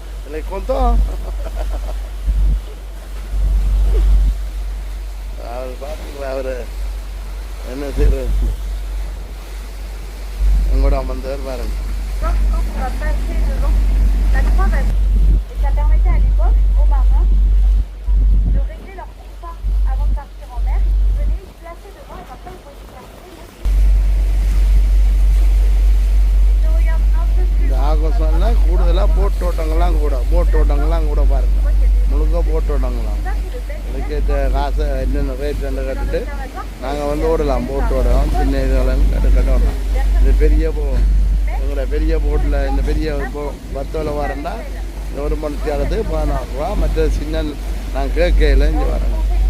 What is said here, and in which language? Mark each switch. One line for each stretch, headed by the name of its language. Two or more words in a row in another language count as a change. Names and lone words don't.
French: Elle est content.
Tamil: அவர் பார்த்தீங்களா அவர் என்ன செய்யறது உங்களோட அமர்ந்தவர் பாருங்க.
French: Quand on va passer devant la croix basse. Et ça permettait à l'époque aux marins de régler leur compas avant de partir en mer. Ils venaient se placer devant et comme ça ils pouvaient se placer. Et je regarde un peu plus
Tamil: இந்த
French: loin.
Tamil: ஆகஸ்ட்ல கூடுதலாக போட் ஓட்டங்கள்லாம் கூட பாருங்க. முழுக்க போட் ஓட்டங்களாம்.
French: Ça c'est le bel
Tamil: அதுக்கேற்ற காசை என்னென்ன ரேட்டுன்னு கட்டுட்டு நாங்கள் வந்து ஓடலாம், போட் ஓடலாம், சின்ன இதுகளும் கட்ட ஓடலாம். இந்த பெரிய எங்களோட பெரிய போட்டில் இந்த பெரிய பத்தோவில் வரேன்னா இந்த ஒரு மணி நேரத்துக்கு 14 ரூபா. மற்ற சின்ன நான் கேட்கல இங்கே வரேன்.